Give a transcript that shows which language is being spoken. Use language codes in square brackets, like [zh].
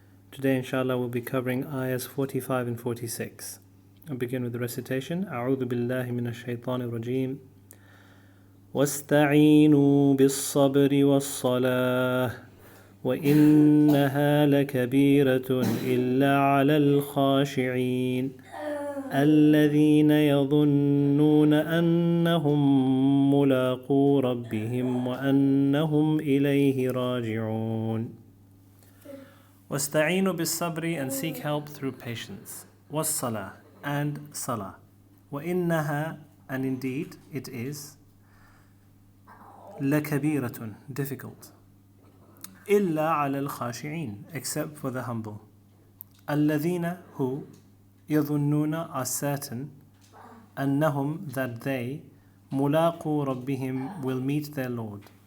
[en] Today, inshallah, we'll be covering ayahs 45 and 46. I'll begin with the recitation. [ar] A'udhu billahi minash shaitanir rajim. واستعينوا بالصبر والصلاة وإنها لكبيرة إلا على الخاشعين الذين يظنون أنهم ملاقو ربهم وأنهم إليه راجعون. واستعينوا بالصبر, [en] and seek help through patience. [ar] والصلاة, [en] and salah. [ar] وإنها, [en] and indeed it is, [ar] لكبيرة, [en] difficult. [ar] إلا على الخاشعين, [en] except for the humble. [ar] الذين, [en] who, [ar] يظنون, [en] are certain, [ar] أنهم, [en] that they, [ar] ملاقو ربهم, [en] will meet their Lord.